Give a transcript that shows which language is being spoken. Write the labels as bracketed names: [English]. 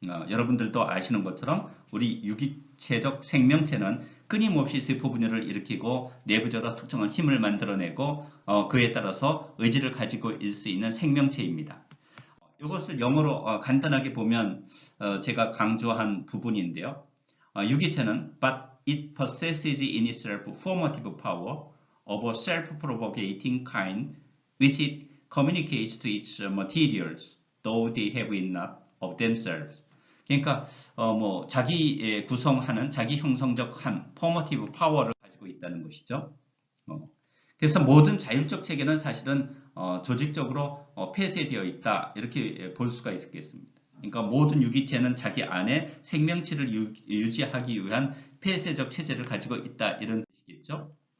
[Korean] 여러분들도 아시는 것처럼 우리 유기체적 생명체는 끊임없이 세포 분열을 일으키고 내부적으로 특정한 힘을 만들어내고 그에 따라서 의지를 가지고 있을 수 있는 생명체입니다. 이것을 영어로 간단하게 보면 제가 강조한 부분인데요. [English] 유기체는 but it possesses in itself formative power of a self-propagating kind which it communicates to its materials, though they have it not of themselves. [Korean] 그러니까 자기 구성하는 자기 형성적 한 formative power를 가지고 있다는 것이죠. 그래서 모든 자율적 체계는 사실은 조직적으로 폐쇄되어 있다 이렇게 볼 수가 있겠습니다. 그러니까 모든 유기체는 자기 안에 생명체를 유지하기 위한 폐쇄적 체제를 가지고 있다. 이런 뜻이겠죠.